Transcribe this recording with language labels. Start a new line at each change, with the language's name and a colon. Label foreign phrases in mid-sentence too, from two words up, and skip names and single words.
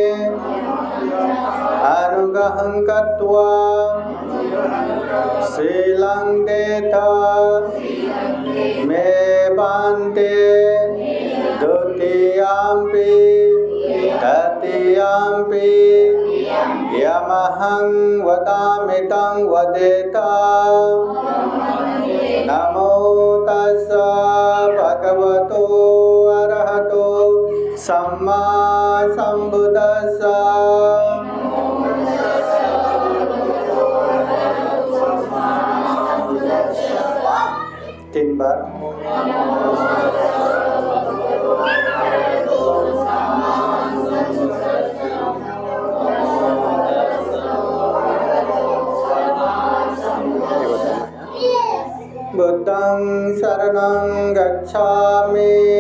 Pali: अनुग्रहं कृत्वा शीलं देता मे पान्ते द्वितीयम्पि तृतीयम्पि यमहं वदामि तं वदेत नमो तस्स भगवतो अरहतो सम्मा सम्बुद्दस्स 3 बार बुद्धं शरणं गच्छामि